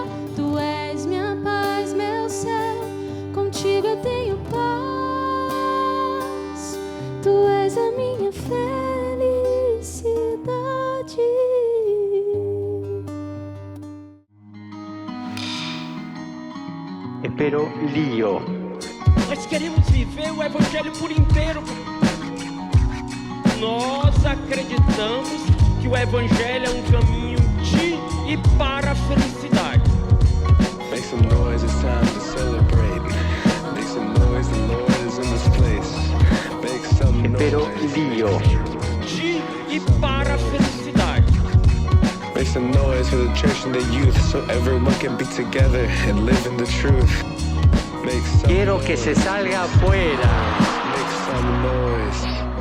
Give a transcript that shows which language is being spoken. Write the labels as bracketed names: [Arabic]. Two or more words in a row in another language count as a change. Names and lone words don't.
[Portuguese] Tu és minha paz, meu céu. Contigo eu tenho paz. Tu és a minha felicidade. pero lío. Nós queremos viver o Evangelho por inteiro. Nós acreditamos que o Evangelho é um caminho de e para a felicidade. [English] Make some noise, it's time to celebrate. Make some noise, the Lord is in this place. Make some noise. Pero lío. [Portuguese] De e para a felicidade. [English] Make some noise for the church and the youth so everyone can be together and live in the truth. Make some [Spanish] Quiero que se salga afuera. [English] Make some noise.